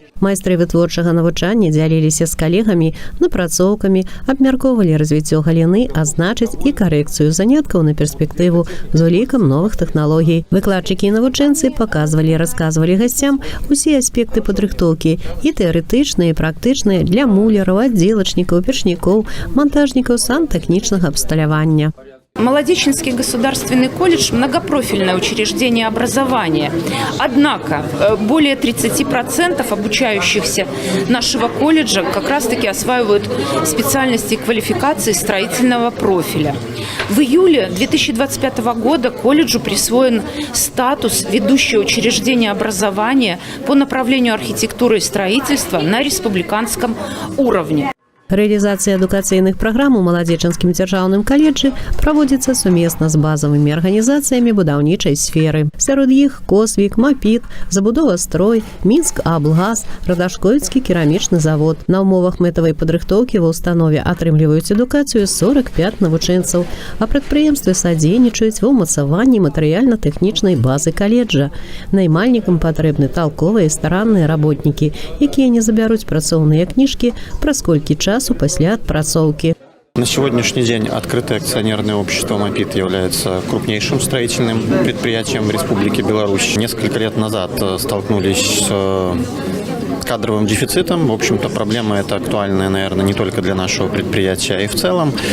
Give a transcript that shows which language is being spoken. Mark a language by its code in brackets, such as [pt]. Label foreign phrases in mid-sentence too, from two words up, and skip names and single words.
[be] Майстры вытворчага навучання дзяліліся з калегамі напрацоўкамі, абмяркоўвалі развіццё галіны, а значыць і карэкцыю заняткаў на перспектыву з улікам новых тэхналогій. Выкладчыкі і навучэнцы паказвалі і расказвалі гасцям усе аспекты падрыхтоўкі, і тэарэтычныя, і практычныя для муляраў, аддзелачнікаў, печнікоў, монтажнікаў сантэхнічнага абсталявання. [ru] Молодеченский государственный колледж – многопрофильное учреждение образования. Однако более 30% обучающихся нашего колледжа как раз-таки осваивают специальности и квалификации строительного профиля. В июле 2025 года колледжу присвоен статус ведущего учреждения образования по направлению архитектуры и строительства на республиканском уровне. [be] Рэалізацыя адукацыйных праграм у маладзечанскім дзяржаўным каледжы праводзіцца сумесна з базавымі арганізацыямі будаўнічай сферы. Сярод іх Косвік, Мапіт, Забудова Строй, Мінск Аблгаз, Радашкоўскі керамічны завод. На ўмовах мэтавай падрыхтоўкі ва ўстанове атрымліваюць адукацыю 45 навучэнцаў, а прадпрыемствы садзейнічаюць ва ўмацаванні матэрыяльна-тэхнічнай базы каледжа. Наймальнікам патрэбны талковыя і старанныя работнікі, якія не забяруць працоўныя кніжкі праз колькі часу [ru] после отпрацовки. На сегодняшний день открытое акционерное общество «Мапит» является крупнейшим строительным предприятием Республики Беларусь. Несколько лет назад столкнулись с кадровым дефицитом. В общем-то, проблема эта актуальная, наверное, не только для нашего предприятия, а и в целом.